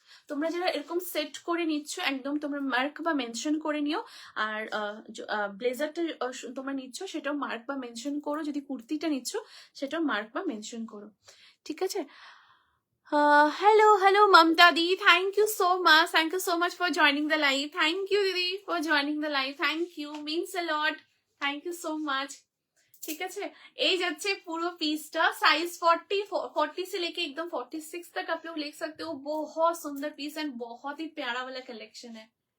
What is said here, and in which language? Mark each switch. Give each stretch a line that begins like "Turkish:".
Bangla: তোমরা যারা এরকম সেট করে নিচ্ছ, একদম তোমরা মার্ক বা মেনশন করে নিও। আর ব্লেজারটা তোমরা নিচ্ছ সেটাও মার্ক বা মেনশন করো, যদি কুর্তিটা নিচ্ছ সেটাও মার্ক বা মেনশন করো, ঠিক আছে?
English: Hello, hello, Mamta Di. Thank you so much. Thank you so much for joining the live. Thank you, Didi, for joining the live. Thank you. Means a lot. Thank you so much.
Hindi: ठीक है? ये जाच्छे पूरा पीसटा size 40 से लेके एकदम 46 तक आप लोग ले सकते हो। बहुत सुंदर पीस एंड बहुत ही प्यारा वाला कलेक्शन है।